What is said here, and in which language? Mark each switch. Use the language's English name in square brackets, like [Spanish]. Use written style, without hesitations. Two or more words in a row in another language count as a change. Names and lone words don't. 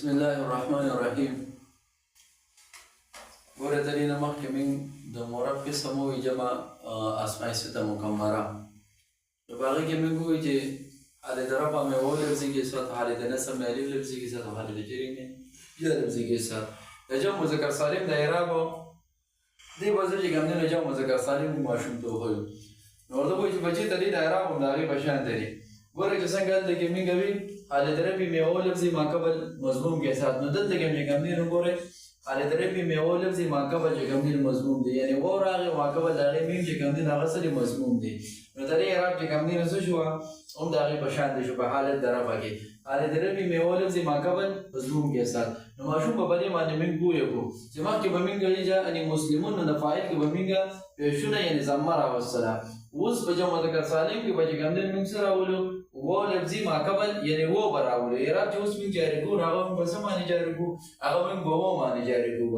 [Arabic] بسم الله الرحمن الرحيم. [Pashto] ګوره ترې نه مخکې موږ د مرب قسم ووایي [Arabic] جمع اسماء ستة مکمره. [Pashto] نو په هغې کې موږ ووایي چې حالې د رفع [Urdu] میں وہ لفظی کے ساتھ، [Pashto] حالې د نصب [Urdu] میں الف لفظی کے ساتھ، [Pashto] حالې د جری [Urdu] میں یا لفظی کے ساتھ. [Pashto] د جمع مذکر سالم د اعرابو دې به زه چې کوم دی نو جمع مذکر سالم ماشومتوب وایو. نو ورته وایي چې بچي ته دې د اعراب هم د هغې په شان دی. ګوره چې څنګه هلته کې موږ وي حالې د رفع [Urdu] میں وہ لفظی ما قبل مضموم کے ساتھ، [Pashto] نو دلته کې موږ کوم دی نو ګورئ حالې د رفع [Urdu] میں وہ لفظی ما قبل [Pashto] چې کوم دی مضموم دی، یعنې و راغی ما قبل د هغې میم چې کوم دی نو هغه څه دی مضموم دی. نو د دې اعراب چې کوم دی نو څه شوه هم د هغې په شان دی شو په حالت د رفع کې. حالت د رفع [Urdu] میں وہ لفظی ما قبل مضموم کے ساتھ. [Pashto] نو ماشوم په دې باندې موږ پوه کړو چې مخکې به موږ ویلي یعنې مسلمون نو د فاعل کې به موږ پیشونه یعنې ضمه راوستله. اوس په جمع مذکر سالم کې به چې کوم دی موږ څه راولو و لفظي ما قبل یعنې و به راولو. اعراب چې اوس موږ جاري کوو هغه موږ په څه باندې جاري کوو؟ هغه موږ په و باندې جاري کوو.